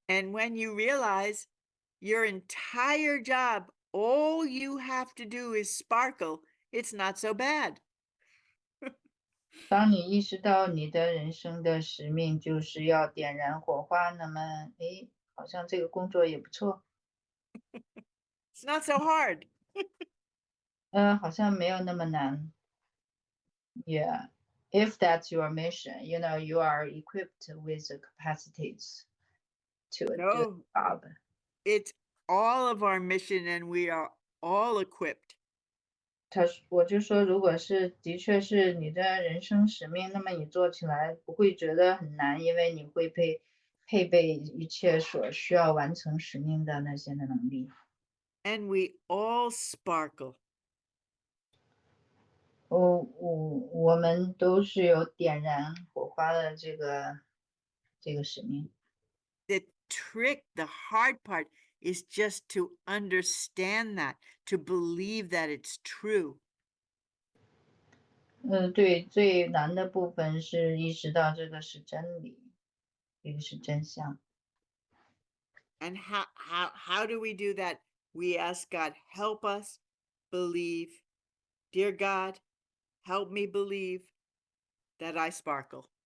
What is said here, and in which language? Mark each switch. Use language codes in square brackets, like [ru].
[en] And when you realize your entire job, all you have to do is sparkle, it's not so bad. [zh] 当你意识到你的人生的使命就是要点燃火花，那么，好像这个工作也不错。 [en] It's not so hard. [zh] 好像没有那么难。 [en] Yeah, if that's your mission, you are equipped with the capacities. to do the No, job. it's all of our mission and we are all equipped. [zh] 我就说，如果是的确是你的人生使命，那么你做起来不会觉得很难，因为你会配备一切所需要完成使命的那些的能力。 [en] And we all sparkle. [zh] 我们都是有点燃火花的这个使命。 [en] The trick, the hard part is just to understand that, to believe that it's true. [zh] 对，最难的部分是意识到这个是真理，这个是真相。 [en] And how do we do that? We ask God, help us believe. Dear God, help me believe that I sparkle.